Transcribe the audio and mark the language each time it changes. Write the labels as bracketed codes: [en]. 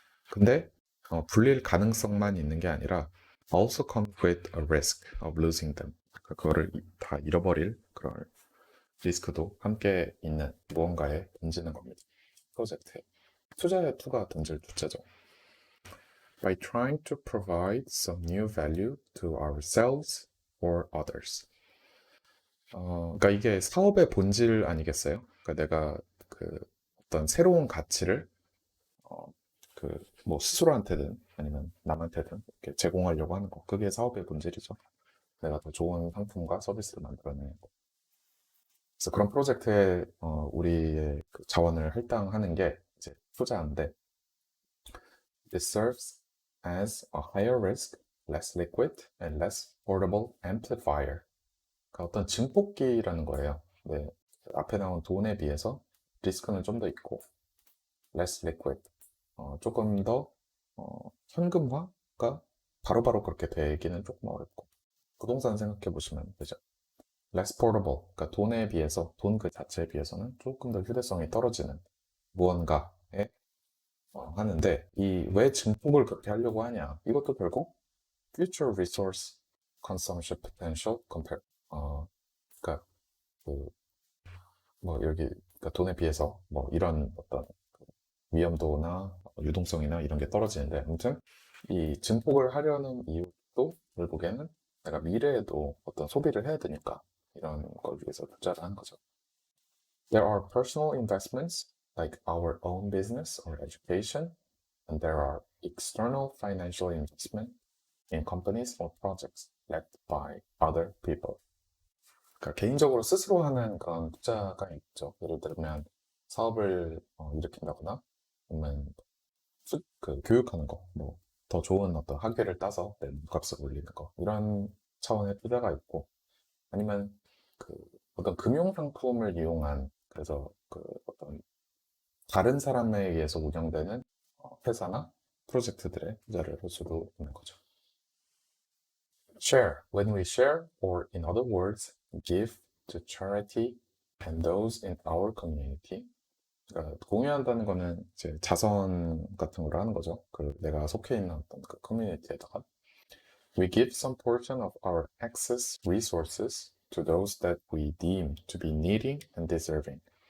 [ko] 근데 불릴 가능성만 있는 게 아니라 [en] also comes with a risk of losing them. [ko] 그거를 다 잃어버릴 그런 리스크도 함께 있는 무언가에 던지는 겁니다. 프로젝트에. 투자에 투가 던질 투자죠. [en] By trying to provide some new value to ourselves or others. [ko] 그러니까 이게 사업의 본질 아니겠어요? 그러니까 내가 어떤 새로운 가치를 뭐 스스로한테든 아니면 남한테든 이렇게 제공하려고 하는 거. 그게 사업의 본질이죠. 내가 더 좋은 상품과 서비스를 만들어내는 거. 그래서 그런 프로젝트에 우리의 자원을 할당하는 게 이제 투자인데 [en] It serves as a higher risk, less liquid, and less portable amplifier. [ko] 그러니까 어떤 증폭기라는 거예요. 네, 앞에 나온 돈에 비해서 리스크는 좀 더 있고 [en] less liquid, [ko] 조금 더 현금화가 바로바로 그렇게 되기는 조금 어렵고 부동산 생각해 보시면 되죠. [en] less portable, [ko] 그러니까 돈에 비해서 돈 그 자체에 비해서는 조금 더 휴대성이 떨어지는 무언가에 하는데 이 왜 증폭을 그렇게 하려고 하냐? 이것도 결국 [en] future resource consumption potential compare [ko] 그러니까 뭐 여기 그러니까 돈에 비해서 뭐 이런 어떤 위험도나 유동성이나 이런 게 떨어지는데 아무튼 이 증폭을 하려는 이유도 결국에는 내가 미래에도 어떤 소비를 해야 되니까 이런 걸 위해서 투자를 하는 거죠. [en] There are personal investments like our own business or education, and there are external financial investment in companies or projects led by other people. [ko] 그러니까 개인적으로 스스로 하는 그런 투자가 있죠. 예를 들면 사업을 일으킨다거나 아니면 교육하는 거, 뭐 더 좋은 어떤 학위를 따서 내 몸값을 올리는 거 이런 차원의 투자가 있고 아니면 그 어떤 금융 상품을 이용한 그래서 그 어떤 다른 사람에 의해서 운영되는 회사나 프로젝트들의 투자를 할 수도 있는 거죠. [en] Share, when we share, or in other words, give to charity and those in our community. [ko] 그러니까 공유한다는 거는 이제 자선 같은 걸 하는 거죠. 그 내가 속해 있는 어떤 그 커뮤니티에다가 [en] we give some portion of our excess resources to those that we deem to be needing and deserving.